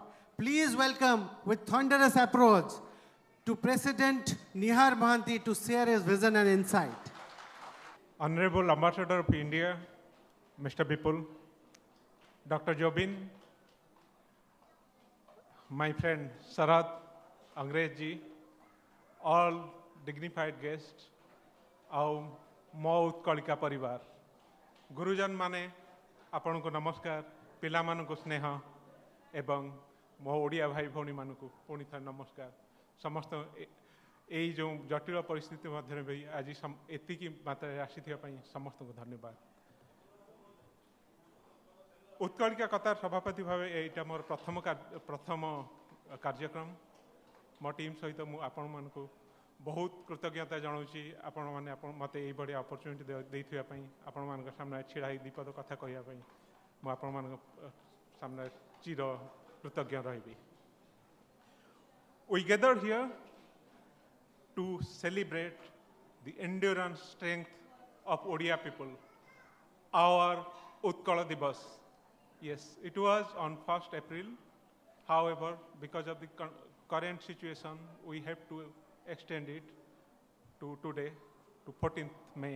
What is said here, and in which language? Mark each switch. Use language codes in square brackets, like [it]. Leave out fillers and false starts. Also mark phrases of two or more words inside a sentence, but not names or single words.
[en] Please welcome with thunderous approach to President Nihar Mohanty to share his vision and insight. Honorable Ambassador of India, Mr. Bipul, Dr. Jobin, my friend Sarat Angrej, all dignified guests, [or] ଆଉ ମୋ ଉତ୍କଳିକା ପରିବାର ଗୁରୁଜନ ମାନେ ଆପଣଙ୍କୁ ନମସ୍କାର ପିଲାମାନଙ୍କୁ ସ୍ନେହ ଏବଂ ମୋ ଓଡ଼ିଆ ଭାଇ ଭଉଣୀମାନଙ୍କୁ ପୁଣି ଥରେ ନମସ୍କାର ସମସ୍ତ ଏଇ ଯେଉଁ ଜଟିଳ ପରିସ୍ଥିତି ମଧ୍ୟରେ ବି ଆଜି ଏତିକି ମାତ୍ରାରେ ଆସିଥିବା ପାଇଁ ସମସ୍ତଙ୍କୁ ଧନ୍ୟବାଦ ଉତ୍କଳିକା କତାର ସଭାପତି ଭାବେ ଏଇଟା ମୋର ପ୍ରଥମ କାର୍ଯ୍ୟକ୍ରମ ମୋ ଟିମ୍ ସହିତ ମୁଁ ଆପଣମାନଙ୍କୁ ବହୁତ କୃତଜ୍ଞତା ଜଣାଉଛି ଆପଣମାନେ ମୋତେ ଏଇଭଳି ଅପରଚ୍ୟୁନିଟି ଦେଇଥିବା ପାଇଁ ଆପଣମାନଙ୍କ ସାମ୍ନାରେ ଛିଡ଼ା ହେଇ ବିପଦ କଥା କହିବା ପାଇଁ ମୁଁ ଆପଣମାନଙ୍କ ସାମ୍ନାରେ ଚିର କୃତଜ୍ଞ ରହିବି [en] We gathered here to celebrate the endurance strength of Odia people, our Utkala Dibasa. Yes, it was on 1st April. However, because of the current situation, we have to extend it to today, to 14th May.